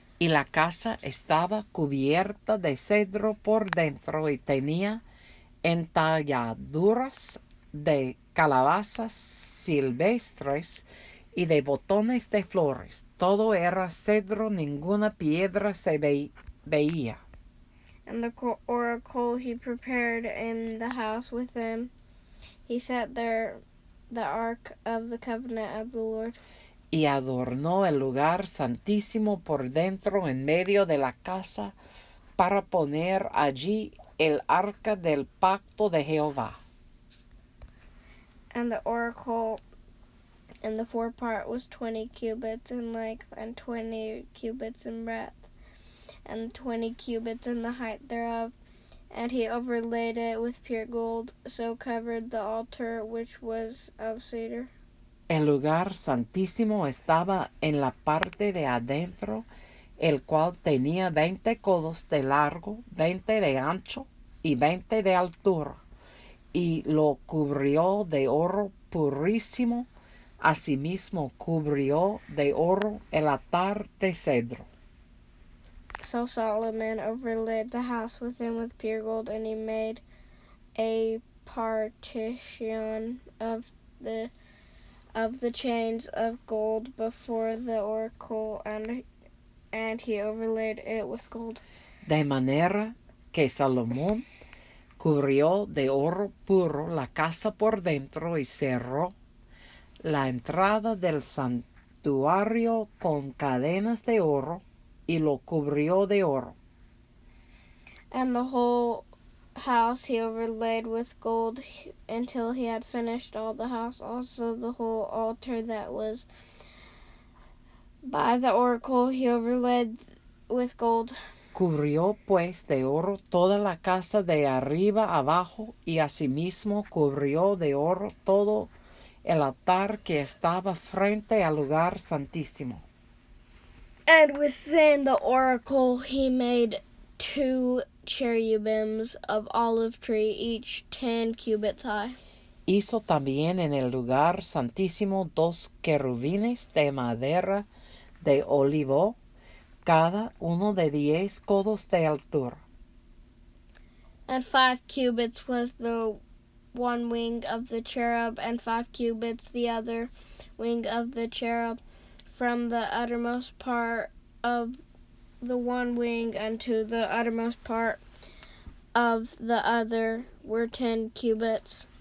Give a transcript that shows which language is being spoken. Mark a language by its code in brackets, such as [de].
[es] Y la casa estaba cubierta de cedro por dentro y tenía entalladuras de calabazas silvestres y de botones de flores. Todo era cedro, ninguna piedra se veía. [en] And the oracle he prepared in the house with them. He set there the ark of the covenant of the Lord. [es] Y adornó el lugar santísimo por dentro en medio de la casa para poner allí el arca del pacto de Jehová. [en] And the oracle in the forepart was 20 cubits in length, and 20 cubits in breadth, and 20 cubits in the height thereof. And he overlaid it with pure gold, so covered the altar which was of cedar. [es] El lugar santísimo estaba en la parte de adentro, el cual tenía 20 codos de largo, 20 de ancho y 20 de altura, y lo cubrió de oro purísimo. Asimismo cubrió de oro el altar de cedro. [en] So Solomon overlaid the house within with pure gold, and he made a partition of the chains of gold before the oracle, and he overlaid it with gold. [es] De manera que Salomón Cubrió de oro puro la casa por dentro y cerró la entrada del santuario con cadenas de oro y lo cubrió de oro. [en] And the whole house he overlaid with gold until he had finished all the house. Also the whole altar that was by the oracle he overlaid with gold. [es] Cubrió pues de oro toda la casa de arriba abajo, y asimismo cubrió de oro todo el altar que estaba frente al lugar santísimo. [en] And within the oracle he made 2 cherubims of olive tree, each 10 cubits high. [es] Hizo también en el lugar santísimo 2 querubines de madera de olivo, cada uno de 10 codos de altura. [en] And 5 cubits was the one wing of the cherub, and 5 cubits the other wing of the cherub. From the uttermost part of the one wing unto the uttermost part of the other were 10 cubits.